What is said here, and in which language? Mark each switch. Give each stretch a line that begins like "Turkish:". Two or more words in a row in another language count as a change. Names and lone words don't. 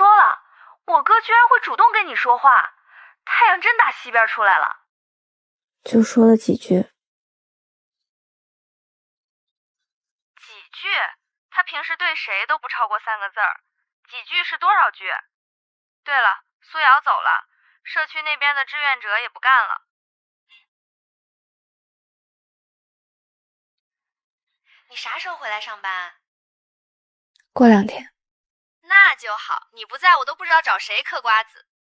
Chinese: 了，我哥居然會主動跟你說話，太陽真打西邊出來了。就說了幾句。幾句？他平時對誰都不超過3個字兒，幾句是多少句？對了，蘇瑤走了，社區那邊的志願者也不幹了。你啥時候回來上班？過2天。那就好，你不在我都不知道找誰嗑瓜子。